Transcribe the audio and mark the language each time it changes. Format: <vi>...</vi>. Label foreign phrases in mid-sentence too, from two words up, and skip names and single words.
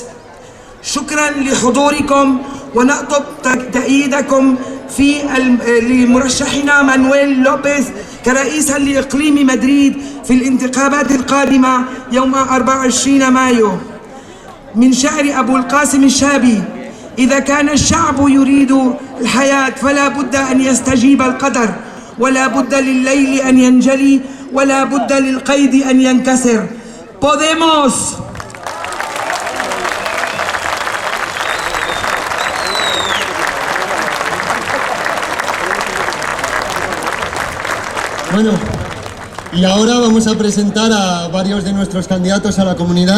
<ar>شكرا لحضوركم، ونطلب تأييدكم في لمرشحنا مانويل لوبيز كرئيسا لإقليم مدريد في الانتخابات القادمة يوم 24 مايو. من شعر أبو القاسم الشابي: إذا كان الشعب يريد الحياة فلا بد أن يستجيب القدر، ولا بد لليل أن ينجلي، ولا بد للقيد أن ينكسر.</ar> <es>¡Podemos! Bueno, y ahora vamos a presentar a varios de nuestros candidatos a la comunidad.</es>